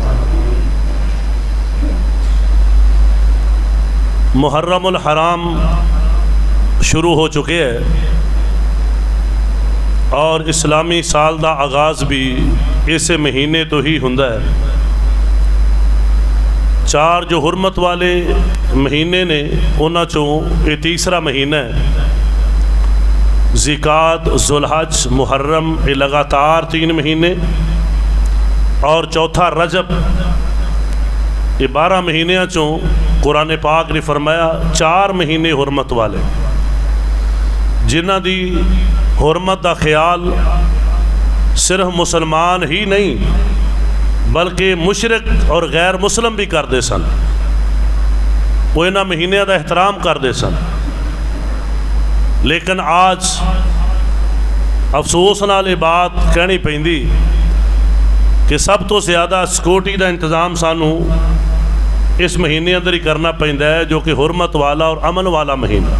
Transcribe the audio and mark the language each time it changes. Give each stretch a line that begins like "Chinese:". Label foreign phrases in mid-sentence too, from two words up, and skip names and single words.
Punjabi: محرم الحرام
Urdu: شروع ہو چکے ہیں
Punjabi: اور اسلامی سال دا آغاز بھی اس مہینے تو ہی ہوندا ہے۔ 4 جو حرمت والے مہینے نے انہاں چوں یہ تیسرا مہینہ ہے۔ ذیقعد، ذوالحج، محرم، یہ لگاتار 3 مہینے اور چوتھا رجب، یہ 12 مہینیاں چوں قرآن پاک نے فرمایا 4 مہینے حرمت والے جنہ دی حرمت دا خیال صرف مسلمان ہی نہیں بلکہ مشرک اور غیر مسلم بھی کردے سن، وہ انہاں مہینیاں دا احترام کردے سن۔ لیکن آج افسوس نال یہ بات کہنی پیندی کہ سب تو زیادہ سیکورٹی دا انتظام سانو اس مہینے اندر ہی کرنا پیندا ہے جو کہ حرمت والا اور امن والا مہینہ۔